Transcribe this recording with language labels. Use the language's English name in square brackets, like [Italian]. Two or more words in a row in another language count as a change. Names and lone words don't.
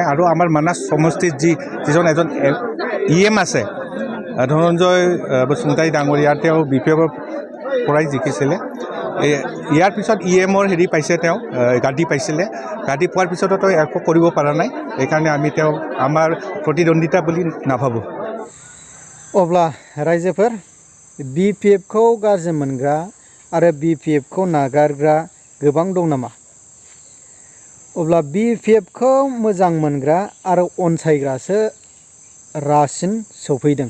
[Assamese] আৰু আমাৰ মানাহ সমষ্টিত যিজন এজন EM আছে, ধনঞ্জয় বসুমতাৰী ডাঙৰীয়া, তেওঁ BPFৰ পৰাই জিকিছিলে। ইয়াৰ পিছত EMৰ হেৰি পাইছে, তেওঁ গাদী পাইছিলে। গাদী পোৱাৰ পিছতো তেওঁ একো কৰিব পৰা নাই। সেইকাৰণে আমি তেওঁ আমাৰ প্ৰতিদ্বন্দ্বিতা বুলি নাভাবোঁ। [Bodo] अब्ला रायजोफोर BPFखौ गाज्रि मोनग्रा आरो BPFखौ नागारग्रा गोबां दं नामा? अब्ला BPFखौ मोजां मोनग्रा आरो अनसायग्रासो रासिन सफैदों।